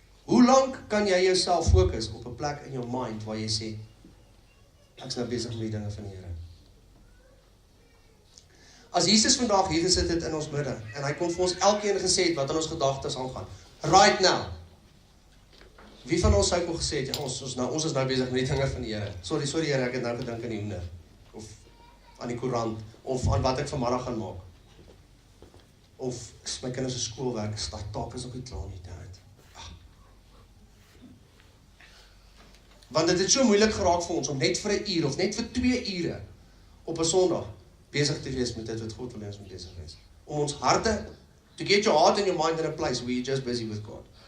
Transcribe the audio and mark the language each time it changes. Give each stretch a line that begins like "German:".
Afrikaans: Hoe lank kan jy jouself fokus op 'n plek in jou mind waar jy sê, ek is nou besig met die dinge van die Here. As Jesus vandag hier gesit het in ons midde, en hy kon vir ons elkeen gesê het wat in ons gedagtes aangaan, right now, wie van ons sou kon gesê het, ja, ons is nou besig met die dinge van die Here. Sorry Here, ek het nou gedink aan die hoender, of aan die koerant, of aan wat ek vanmiddag gaan maak. Of my kinders se skoolwerk, taak is nog nie klaar nie, Want dit het so moeilik geraak vir ons om net vir 1 uur of net vir 2 ure op 'n Sondag besig te wees met dit wat God wil hê ons moet besig wees.
English: Om ons harte, to get your heart and your mind in a place where you're just busy with God.